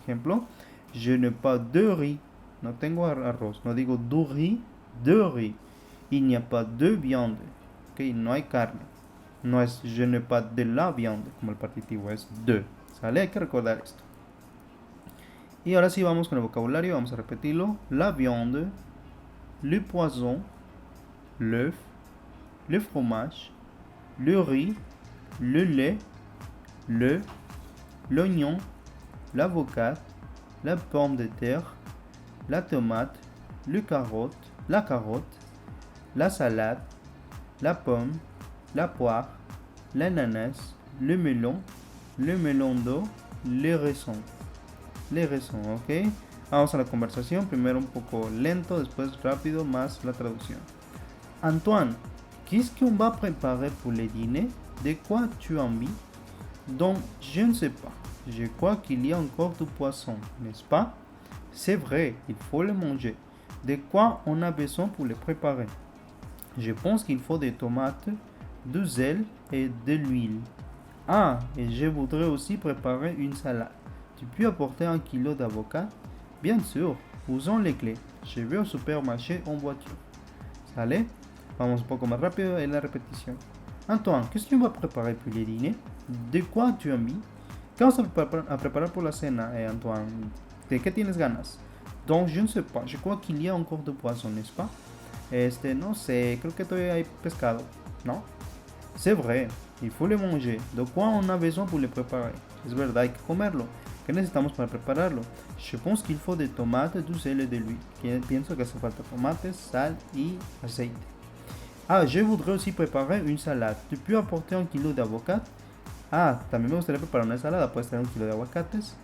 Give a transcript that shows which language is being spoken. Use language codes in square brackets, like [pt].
[es] Ejemplo, [fr] je n'ai pas de riz. [es] No tengo arroz. No digo [fr] du riz, de riz. Il n'y a pas de viande. Ok, [es] no hay carne. No es [fr] je n'ai pas de la viande [es] como el partitivo, es de. ¿Sale? Hay que recordar esto. Y ahora sí vamos con el vocabulario, vamos a repetirlo. [fr] La viande, le poisson, l'œuf, le fromage, le riz, le lait, l'oignon, l'avocat, la pomme de terre, la tomate, la carotte, la salade, la pomme, la poire, l'ananas, le melon d'eau, les raisins. Les raisins, ¿ok? [es] Vamos a la conversación, primero un poco lento, después rápido, más la traducción. [fr] Antoine, qu'est-ce qu'on va préparer pour le dîner? De quoi tu as envie? Donc, je ne sais pas. Je crois qu'il y a encore du poisson, n'est-ce pas? C'est vrai, il faut le manger. De quoi on a besoin pour le préparer? Je pense qu'il faut des tomates, du sel et de l'huile. Ah, et je voudrais aussi préparer une salade. Tu peux apporter 1 kilo d'avocat? Bien sûr, usons les clés. Je vais au supermarché en voiture. [es] ¿Sale? Vamos un poco más rápido en la repetición. [fr] Antoine, qu'est-ce que tu vas préparer pour le dîner? De quoi tu as envie? [es] ¿Qué vamos a preparar por la cena, Antoine? ¿De qué tienes ganas? [fr] Donc, je ne sais pas. Je crois qu'il y a encore de poisson, n'est-ce pas? [es] No sé, creo que todavía hay pescado, ¿no? [fr] C'est vrai, il faut le manger. De quoi on a besoin pour le préparer? [es] Es verdad, hay que comerlo. ¿Qué necesitamos para prepararlo? [fr] Je pense qu'il faut des tomates, du sel et de l'huile. [es] Pienso que hace falta tomates, sal y aceite. [fr] Ah, je voudrais aussi préparer une salade. Tu peux apporter 1 kilo d'avocat? [es] Ah, también me gustaría preparar una ensalada. ¿Puedes traer 1 kilo de aguacates?